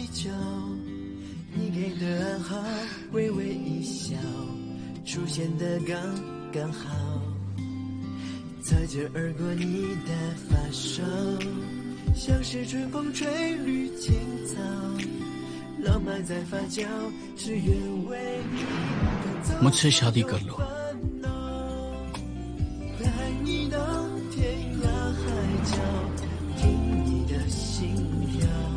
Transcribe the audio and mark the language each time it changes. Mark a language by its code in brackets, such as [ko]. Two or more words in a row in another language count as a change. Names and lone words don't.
[zh] 角，你给的暗号，微微一笑，出现的刚刚好，擦肩而过你的发梢，像是春风吹绿青草，浪漫在发酵，只愿为你赶走 [hi] मुझसे शादी कर लो। [zh] 带你到天涯海角，听你的心跳。